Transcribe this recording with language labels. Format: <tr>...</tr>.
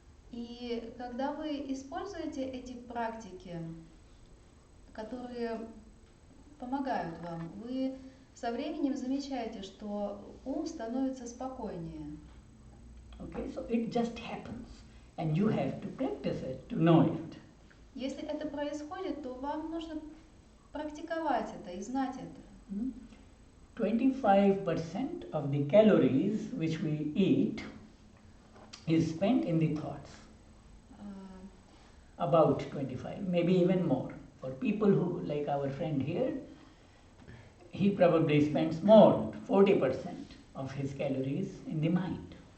<ru>И когда вы используете эти практики, которые помогают вам, вы со временем замечаете, что ум становится спокойнее.</ru> <en>Okay, so it just happens, and you have to practice it to know it.</en> <ru>Если это происходит, то вам нужно практиковать это и знать это.</ru> <en>25% of the calories which we eat is spent in the thoughts. About 25, maybe even more. For people who, like our friend here, he probably spends more, 40% of his calories in the mind.</en>